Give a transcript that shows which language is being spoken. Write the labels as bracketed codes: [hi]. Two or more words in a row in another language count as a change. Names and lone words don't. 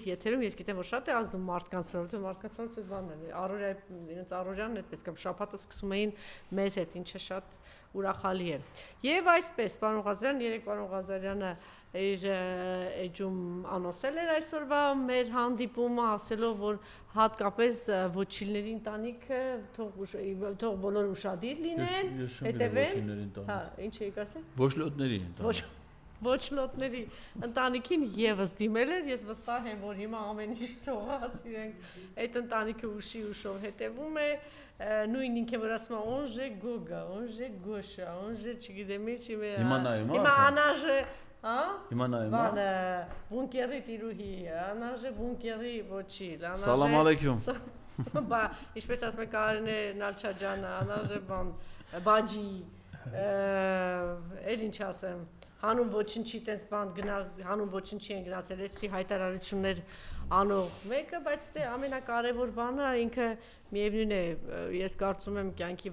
[hy] եթերում, ես գիտեմ, որ շատ է ազդում մարդկանց, որովհետեւ մարդկանց բանն է, առօրյա իրենց առօրյանն այդպես կամ շաբաթը սկսում էին մեզ հետ, ինչը շատ ուրախալի է։ Եվ այսպես, պարոն Ղազարյան, երեք պարոն Ղազարյանը իր էջում անոսել էր այսօրվա մեր հանդիպումը, ասելով, որ հատկապես ոչիլների ընտանիքը թող բոլոր ուշադիր լինեն, հետևեն։ Հա, ինչ եք ասել։ Ոչլոտների ընտանիք։ Ոչլոտների ընտանիքին եւս դիմել էր, ես վստահ եմ, որ հիմա ամեն ինչ թողած իրենք այդ ընտանիքը ուշի ուշով հետևում է, նույն ինքը որ ասում է [ru] он же Гога, он же Гоша, он же [hy] չգիտեմ ինչ հիմա անաժը, հա? Հիմա նայում, բանը բունկերի տիրուհի, անաժը բունկերի ոչիլ, անաժը [ar] سلام عليكم։ [hy] Բա, ինչպես ասում է Կարինե Նալչաջյանը, անաժը բան, բաջի, էլ ինչ ասեմ հանուն ոչնչի տենց բան գնալ, հանուն ոչնչի են գնացել, այսպիսի հայտարարություններ անող մեկը, բայց դե ամենակարևոր բանը ինքը միևնույն է, ես կարծում եմ կյանքի